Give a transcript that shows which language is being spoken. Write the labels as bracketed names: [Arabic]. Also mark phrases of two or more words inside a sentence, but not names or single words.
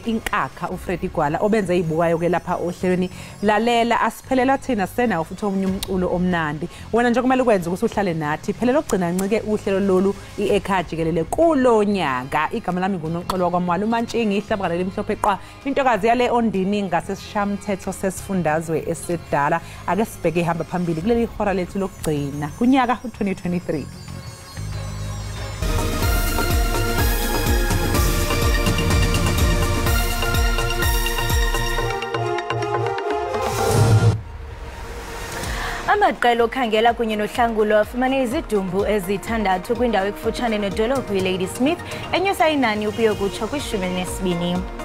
[Zulu] inkakha uFreddy Gwala obenze ibukayo ke lapha ohlelweni lalela asiphelela thina sena futhi omunye umculo omnandi wena nje kumele ukwenze ukuthi uhlale nathi phela lokugcina ncike uhlelo lolu iEkhaya jikelele kulonyaka igama lami nguNoxolo kwaMwala uMantshingi ihlabakala lemhlophe qwa intokazi yale ondini ngasesishamthetho sesifundazwe esedala ake sibheke ihamba phambili kuleli hora lethu lokugcina kunyaka u2023 [Xhosa] amaqela okhangela kunye nohlangulo afumane izidumbu ezithandathu kwindawo ekufutshane nedolophu iLadysmith enyusa inani ukuya kutsho kwi-12